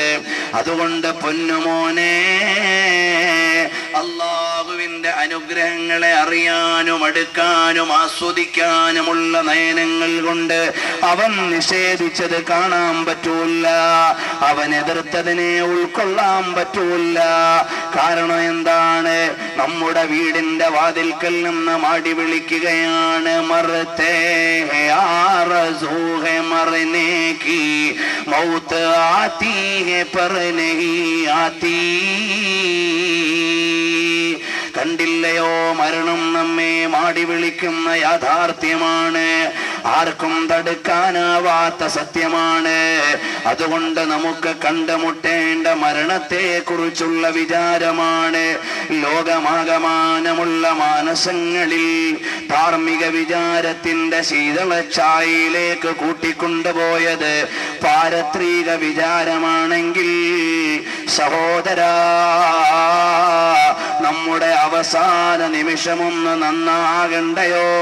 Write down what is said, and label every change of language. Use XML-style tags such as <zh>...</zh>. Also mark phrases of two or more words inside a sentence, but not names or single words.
<ml>അതുകൊണ്ട് പൊന്നുമോനെ, അല്ലാഹുവിന്റെ അനുഗ്രഹങ്ങളെ അറിയാനും അടുക്കാനും ആസ്വദിക്കാനുമുള്ള നയനങ്ങൾ കൊണ്ട് അവൻ നിഷേധിച്ചത് കാണാൻ പറ്റൂല, അവൻ എതിർത്തതിനെ ഉൾക്കൊള്ളാൻ പറ്റൂല. കാരണം എന്താണ്? നമ്മുടെ വീടിന്റെ വാതിൽക്കൽ നിന്ന് മാടി വിളിക്കുകയാണ്,</ml> <ur>مرتے ہیں آرزو میں مرنے کی موت آتی ہے پر نہیں آتی.</ur> <ml>കണ്ടില്ലയോ, മരണം നമ്മെ മാടി വിളിക്കുന്ന യാഥാർത്ഥ്യമാണ്, ആർക്കും തടുക്കാനാവാത്ത സത്യമാണ്. അതുകൊണ്ട് നമുക്ക് കണ്ടുമുട്ടേണ്ട മരണത്തെ കുറിച്ചുള്ള വിചാരമാണ് ലോകമാകമാനമുള്ള മാനസങ്ങളിൽ ധാർമ്മിക വിചാരത്തിന്റെ ശീതളച്ചായയിലേക്ക് കൂട്ടിക്കൊണ്ടുപോയത് പാരത്രിക വിചാരമാണെങ്കിൽ സഹോദരാ, നമ്മുടെ അവസാന നിമിഷമൊന്ന് നന്നാകണ്ടയോ?</ml>